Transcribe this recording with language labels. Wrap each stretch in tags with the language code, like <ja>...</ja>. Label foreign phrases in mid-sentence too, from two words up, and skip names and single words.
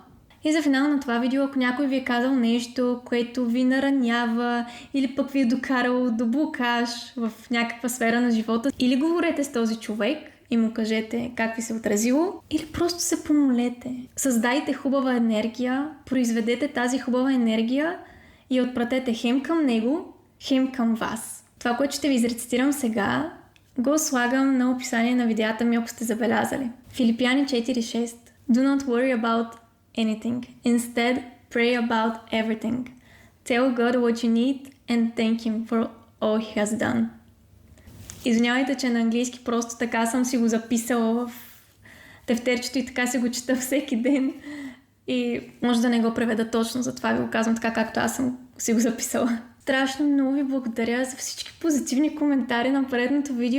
<bg>И за финал на това видео, ако някой ви е казал нещо, което ви наранява или пък ви е докарал до блокаж в някаква сфера на живота, или говорете с този човек и му кажете как ви се отразило, или просто се помолете. Създайте хубава енергия, произведете тази хубава енергия и я отпратете хем към него, хем към вас. Това, което ще ви изрецитирам сега, го слагам на описание на видеята ми, ако сте забелязали. Филипяни 4.6.</bg> <en>Do not worry about anything. Instead, pray about everything. Tell God what you need and thank Him for all He has done.</en> <bg>Извинявайте, че на английски просто така съм си го записала в тефтерчето и така си го чета всеки ден. И може да не го преведа точно, затова ви го казвам така, както аз съм си го записала. Страшно много ви благодаря за всички позитивни коментари на предното видео.</bg>